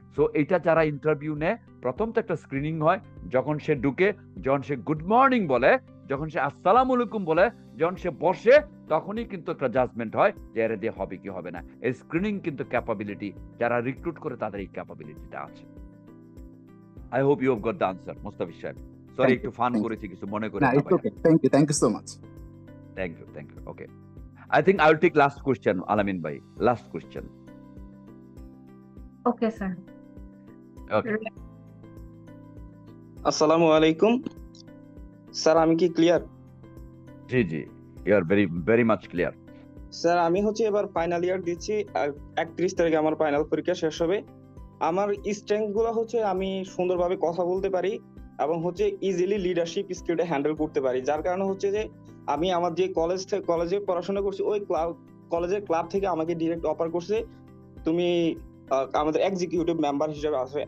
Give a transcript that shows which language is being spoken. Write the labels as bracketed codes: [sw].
[bn] So এটা যারা interview নেয়, প্রথম তো একটা স্ক্রিনিং হয়, যখন সে ঢুকে, যখন সে গুড মর্নিং বলে, যখন সে আসসালামু আলাইকুম বলে, যখন সে বসে, তখনই কিন্তু একটা জাজমেন্ট হয় যে এর দিয়ে হবে কি হবে না। এই স্ক্রিনিং কিন্তু ক্যাপাবিলিটি, যারা রিক্রুট করে তাদের এই ক্যাপাবিলিটিটা আছে। [en] I hope you have got the answer Mustafiz saheb. [bn] সরি একটু ফান করেছি, কিছু মনে করে না। [en] Thank you so much. Thank you. Okay, I think I will take last question, Alamin bhai. Last question. Okay, sir. Okay. [bn] আসসালামু আলাইকুম স্যার, আমি কি clear? [en] জি, you are very much clear. [bn] Sir আমি এবার ফাইনাল ইয়ার দিচ্ছি, 31 তারিখে আমার final পরীক্ষা শেষ হবে। আমার স্ট্রেংথ গুলো আমি সুন্দরভাবে কথা বলতে পারি এবং ইজিলি লিডারশিপ স্কিলটা হ্যান্ডেল করতে পারি, যার কারণে যে আমি আমার যে কলেজে পড়াশোনা করছি, ওই কলেজের ক্লাব থেকে আমাকে ডিরেক্ট অফার করছে, তুমি আমাদের এক্সিকিউটিভ মেম্বার হিসেবে আসবে।